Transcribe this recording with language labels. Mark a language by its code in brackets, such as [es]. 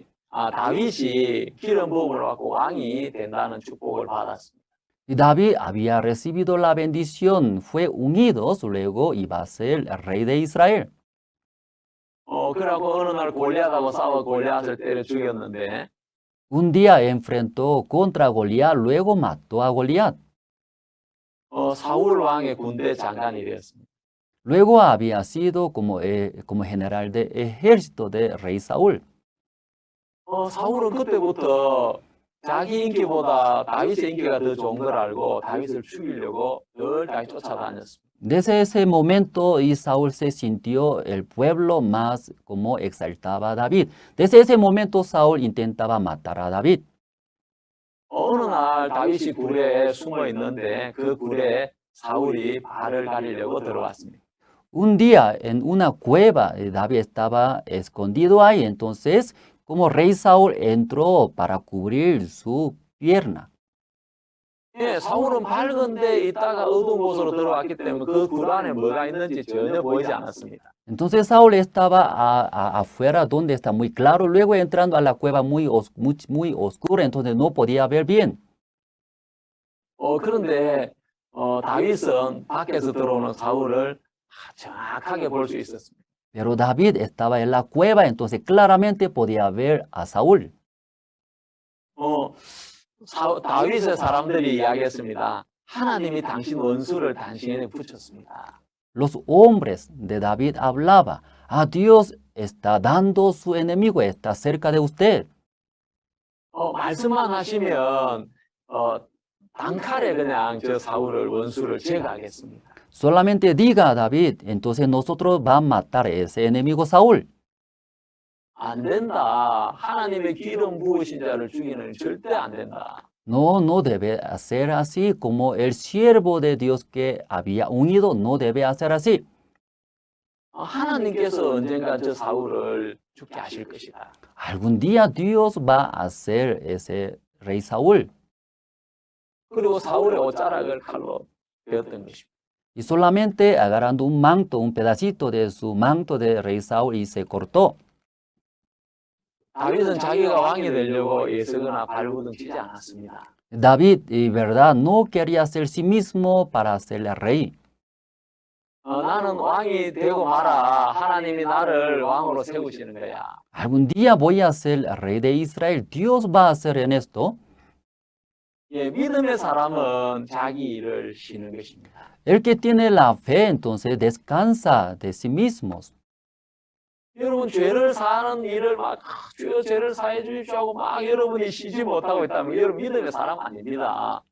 [ko] 다윗이 기름 부음을 받고 왕이 된다는 축복을 받았습니다. [es] Y David había recibido la bendición, fue unido, luego iba a ser el rey de Israel. [ko] 그러고 어느 날 골리앗하고 싸워 골리앗을 때려 죽였는데 [es] Un día enfrentó contra Goliat, luego mató a Goliat. [ko] 사울 왕의 군대 장관이 되었습니다. [es] Luego había sido como general de ejército de rey Saúl. [ko] 사울은 그때부터 자기 인기보다 다윗의 인기가 더 좋은 걸 알고 다윗을 죽이려고 늘 쫓아다녔습니다. [es] Desde ese momento y Saúl se sintió el pueblo más como exaltaba a David. Desde ese momento Saúl intentaba matar a David. [ko] 어느 날 다윗이 굴에 숨어 있는데 그 굴에 사울이 발을 가리려고 들어왔습니다. [es] Un día en una cueva David estaba escondido ahí, entonces como rey Saúl entró para cubrir su pierna. [ko] 예, 사울은 밝은 데 있다가 어두운 곳으로 들어왔기 때문에 그 굴 안에 뭐가 있는지 전혀 보이지 않았습니다. [es] Entonces Saúl estaba afuera donde está muy claro, luego entrando a la cueva muy oscura, entonces no podía ver bien. [ko] 그런데 다윗은 밖에서 들어오는 사울을 정확하게 볼 수 있었습니다. [es] Pero David estaba en la cueva, entonces claramente podía ver a Saúl. [ko] 다윗의 사람들이 이야기했습니다. 하나님이 당신 원수를 당신에게 붙였습니다. [es] Los hombres de David hablaba, Dios está dando su enemigo, está cerca de usted. [ko] 말씀만 하시면 단칼에 그냥 저 사울을 원수를 제거하겠습니다. [es] Solamente diga a David, entonces nosotros vamos a matar a ese enemigo Saúl. [ko] 안 된다. 하나님의 기름 부으신 자를 죽이는 절대 안 된다. [es] No, no debe hacer así como el siervo de Dios que había unido, no debe hacer así. [ko] 하나님께서 언젠가 저 사울을 죽게 하실 것이다. [es] Algún día Dios va a hacer ese rey Saúl. [ko] 그리고 사울의 옷자락을 칼로 베었던 것입니다. [es] Y solamente agarrando un manto, un pedacito de su manto de rey Saúl y se cortó. [ko] 다윗은 자기가 왕이 되려고 예서거나 발버둥 치지 않았습니다. [es] David, en verdad, no quería ser sí mismo para ser el rey. [ko] 나는 왕이 되고 마라. 하나님이 나를 왕으로 세우시는 거야. [es] Algún día voy a ser el rey de Israel. Dios va a hacer en esto. [ko] 예, 믿음의 사람은 자기 일을 쉬는 것입니다. [es] El que tiene la fe, entonces descansa de sí mismos. [ko] 여러분 죄를 사는 일을 막 주여 죄를 사해 주십시오 하고 막 여러분이 쉬지 못하고 있다면 여러분 믿음의 사람 아닙니다.